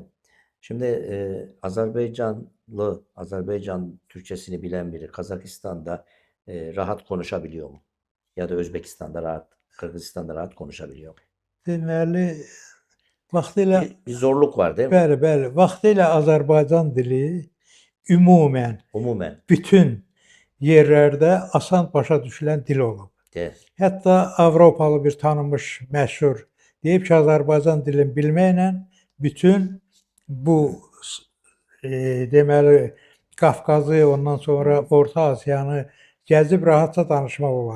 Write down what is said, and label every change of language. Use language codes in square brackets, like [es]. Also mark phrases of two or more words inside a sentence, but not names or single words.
[tr] Şimdi Azerbaycan Türkçesini bilen biri Kazakistan'da rahat konuşabiliyor mu? Ya da Özbekistan'da rahat, Kırgızistan'da rahat konuşabiliyor mu? [az] Deməli, vaxtilə [tr] Bir zorluk var değil mi? [az] bəli, bəli, vaxtilə Azərbaycan dili ümumən [tr] Umumen. [az] bütün yerlərdə asan başa düşülən dil olub. De, Hətta Avropalı bir tanınmış məşhur deyib ki, Azərbaycan dilini bilməklə bütün bu deməli Qafqazı, ondan sonra Orta Asiyanı gəzib rahatca danışmaq olar.